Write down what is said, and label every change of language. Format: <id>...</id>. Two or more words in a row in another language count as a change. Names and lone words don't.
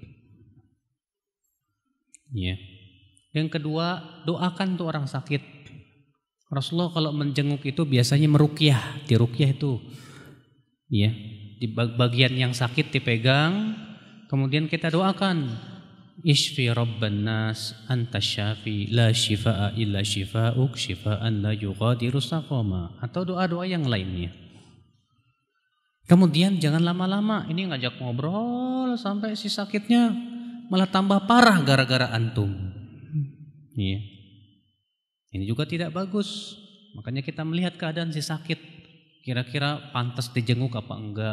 <id>Ya. Yang kedua, doakan tuh orang sakit. Rasulullah kalau menjenguk itu biasanya meruqyah. Di ruqyah itu, ya, di bagian yang sakit dipegang, kemudian kita doakan.</id> <ar>اشف رب الناس أنت الشافي لا شفاء إلا شفاؤك شفاء لا يغادر سقما,</ar> <id>atau doa-doa yang lainnya. Kemudian jangan lama-lama, ini ngajak ngobrol sampai si sakitnya malah tambah parah gara-gara antum. Iya. Ini juga tidak bagus. Makanya kita melihat keadaan si sakit, kira-kira pantas dijenguk apa enggak.</id>